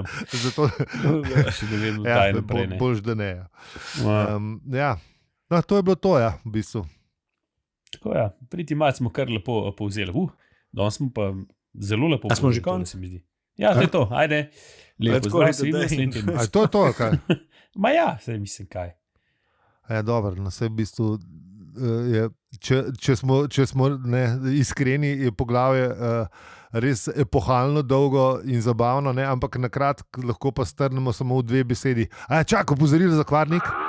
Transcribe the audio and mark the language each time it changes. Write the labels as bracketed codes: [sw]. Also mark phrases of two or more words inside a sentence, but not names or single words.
[sl] Zato, Še ne vem, ja, kaj naprej. Ne. boljš, da ne. Ja. Ja. Ja. No, to je bilo to, ja, v bistvu. Tako ja, priti malo smo kar lepo povzeli. Danes smo pa zelo lepo A smo že povzeli, konec? se mi zdi. Ja, to je to, ajde. Lepo [en] Let's [sl] zdrav, [en] call it [sl] se a vidimo [en] day. [sl] naslednji teden. A je to, kaj? Ma ja, se mislim kaj. Ja, dobro, no, se v bistvu je če smo iskreni, je poglavje res epohalno dolgo in zabavno, ne? Ampak na kratko lahko pa strnemo samo v 2 besedi. Čakaj, opozorilo za kvarnik.